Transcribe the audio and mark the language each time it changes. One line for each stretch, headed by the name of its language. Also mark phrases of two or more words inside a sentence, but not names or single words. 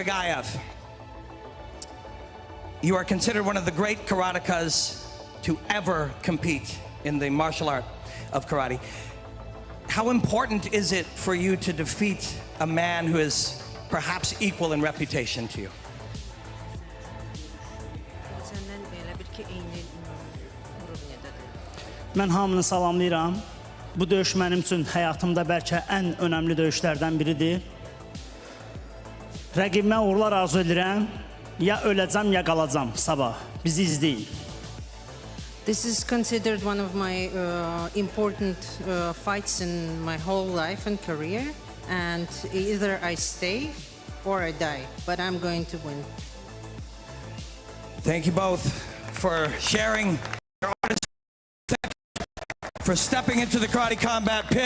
English: Aghayev, you are considered one of the great karatekas to ever compete in the martial art of karate. How important is it for you to defeat a man who is perhaps equal in reputation to you?
Azerbaijani: Mən hamını salamlayıram. Bu döyüş mənim üçün həyatımda bəlkə ən önəmli döyüşlərdən biridir. Rəqibimə uğurlar arzu edirəm. Ya öləcəm, ya qalacam sabah. Bizi izləyin.
English: This is considered one of my important fights in my whole life and career. And either I stay or I die. But I'm going to win. Thank you both for sharing your honest, for stepping into the Karate Combat Pit.